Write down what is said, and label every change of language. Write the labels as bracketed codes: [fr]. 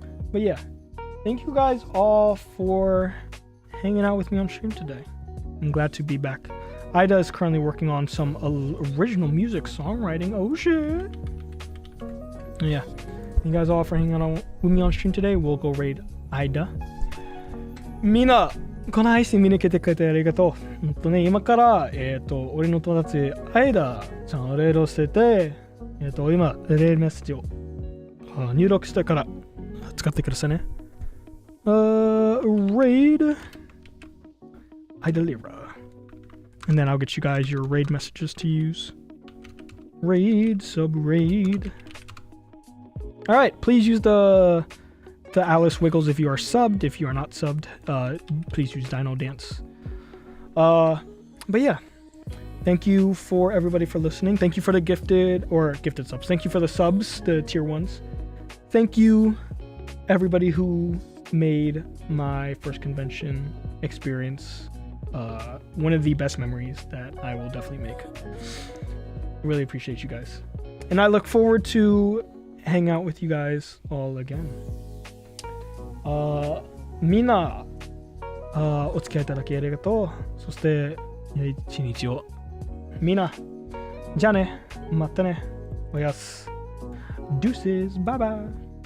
[en] But yeah, thank you guys all for hanging out with me on stream today. I'm glad to be back. Ida is currently working on some original music songwriting. Oh shit. Yeah. Thank you guys all for hanging out with me on stream today. We'll go raid Ida. [ja] みんなこの配信見に来てくれてありがとう。今から、俺の友達、アイダちゃんをレードしてて、今、レールメッセージを入力してから使ってくださいね。 [en] raid Ida Lira. And then I'll get you guys your raid messages to use. Raid, sub-raid. Alright, please use the Alice Wiggles if you are subbed. If you are not subbed, please use Dino Dance. But yeah, thank you for everybody for listening. Thank you for the gifted subs. Thank you for the subs, the tier 1s. Thank you everybody who made my first convention experience one of the best memories that I will definitely make. Really appreciate you guys. And I look forward to hang out with you guys all again. [ja] みんなお付き合いいただきありがとう。そして一日をみんなじゃあね、またね、おやす。 [en] Deuces, bye bye.